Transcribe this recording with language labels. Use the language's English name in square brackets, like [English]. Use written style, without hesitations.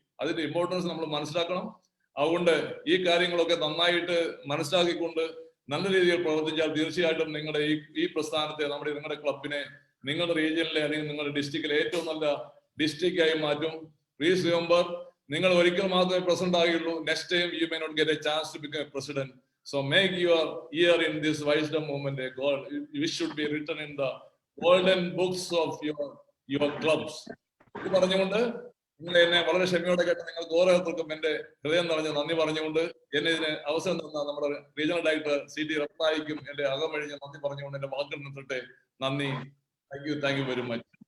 [Malayalam] അതിന്റെ ഇമ്പോർട്ടൻസ് നമ്മൾ മനസ്സിലാക്കണം. അതുകൊണ്ട് ഈ കാര്യങ്ങളൊക്കെ നന്നായിട്ട് മനസ്സിലാക്കിക്കൊണ്ട് നല്ല രീതിയിൽ പ്രവർത്തിച്ചാൽ തീർച്ചയായിട്ടും നിങ്ങളുടെ ഈ പ്രസ്ഥാനത്തെ നിങ്ങളുടെ ക്ലബിനെ നിങ്ങളുടെ റീജിയനിലെ അല്ലെങ്കിൽ നിങ്ങളുടെ ഡിസ്ട്രിക്റ്റിലെ ഏറ്റവും നല്ല ഡിസ്ട്രിക്റ്റ് ആയി മാറ്റും. [English] please remember, [Malayalam] നിങ്ങൾ ഒരിക്കൽ മാത്രമേ president ആകുള്ളൂ. [English] Next time you may not get a chance to become a president. So make your year in this wisdom movement a goal which should be written in the golden books of your clubs. [Malayalam] ഇത് പറഞ്ഞുകൊണ്ട് നിങ്ങൾ എന്നെ വളരെ ക്ഷമയോടെ കേട്ട് നിങ്ങൾക്ക് ഓരോരുത്തർക്കും എന്റെ ഹൃദയം നിറഞ്ഞ നന്ദി പറഞ്ഞുകൊണ്ട് എന്നെ ഇതിന് അവസരം തന്ന നമ്മുടെ റീജിയണൽ ഡയറക്ടർ CT റഫ്തായിക്കും എന്റെ അകമഴിഞ്ഞ നന്ദി പറഞ്ഞുകൊണ്ട് എന്റെ വാക്കുകൾ നിർത്തട്ടെ. നന്ദി. [English] Thank you very much.